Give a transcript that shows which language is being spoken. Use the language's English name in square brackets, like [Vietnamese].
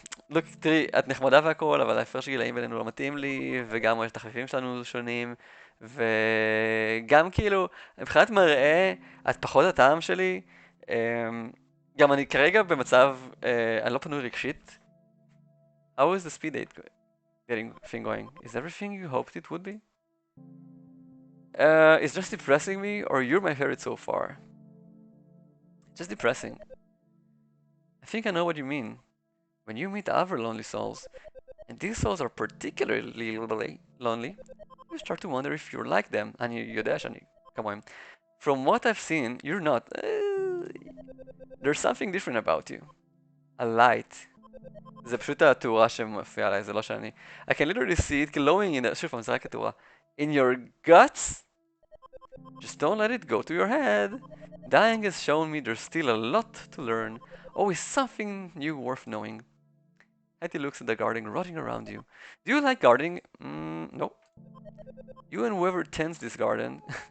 [Hebrew] לוק, תראי, את נחמדה והכל, אבל ההפרש גילאים בינינו לא מתאים לי, וגם התחליפים שלנו שונים, וגם כאילו, מבחינת מראה, את פחות הטעם שלי. גם אני כרגע במצב, אני לא פנוי רגשית. [English] How is the speed date getting thing going? Is everything you hoped it would be? It's just depressing me, or you're my favorite so far? Just depressing. I think I know what you mean. When you meet other lonely souls, and these souls are particularly lonely, you start to wonder if you're like them. [Hebrew] אני יודע שאני כמוהם. [English] From what I've seen, you're not. There's something different about you. A light. [Hebrew] זה פשוט התאורה שמופיעה עליי, זה לא שאני. [English] I can literally see it glowing in the... [Hebrew] שוב פעם, זה רק התאורה. [English] In your guts? Just don't let it go to your head. Dying has shown me there's still a lot to learn. Always something new worth knowing. Hetty looks at the garden rotting around you. Do you like gardening? No. You and whoever tends this garden...